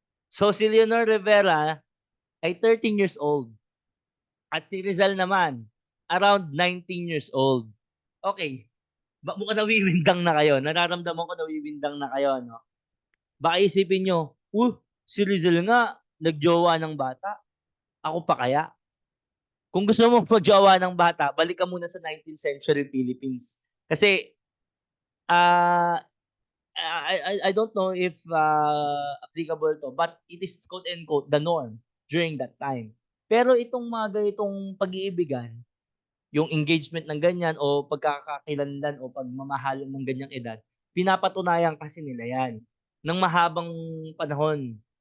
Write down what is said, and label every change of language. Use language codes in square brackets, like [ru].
[tl] So si Leonor Rivera ay 13 years old at si Rizal naman around 19 years old. Okay, mukhang nawiwindang na kayo. Nararamdaman ko nawiwindang na kayo, no? Baka isipin niyo, si Rizal nga nag-jowa ng bata, ako pa kaya?" Kung gusto mong mag-jowa ng bata, balik ka muna sa 19th century Philippines. [en] Kasi, ah I don't know if, applicable 'to, but it is quote unquote the norm during that time. [tl] Pero itong mga ganitong pag-iibigan, yung engagement ng ganyan o pagkakakilanlan o pagmamahalan ng ganyang edad, pinapatunayan kasi nila 'yan ng mahabang panahon.